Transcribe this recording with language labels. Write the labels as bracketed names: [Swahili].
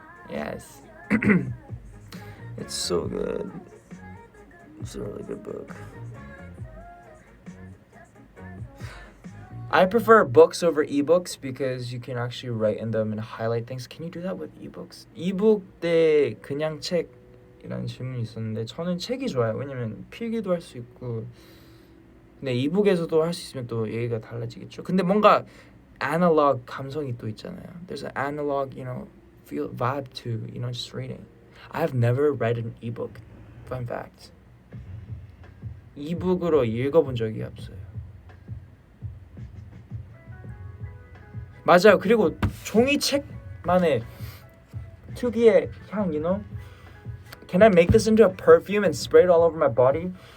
[English] Yes. It's so good. It's a really good book. I prefer books over ebooks because you can actually write in them and highlight things. Can you do that with ebooks? [Korean] 이북 대 그냥 책이라는 질문이 있었는데 저는 책이 좋아요. 왜냐면 필기도 할 수 있고. 근데 이북에서도 할 수 있으면 또 얘기가 달라지겠죠. 근데 뭔가 analog 감성이 또 있잖아요. [English] There's an analog, feel vibe to, just reading. I have never read an ebook. Fun fact. [Korean] 이북으로 읽어본 적이 없어요. 맞아요. 그리고 종이책만의 특유의 향, [English] Can I make this into a perfume and spray it all over my body?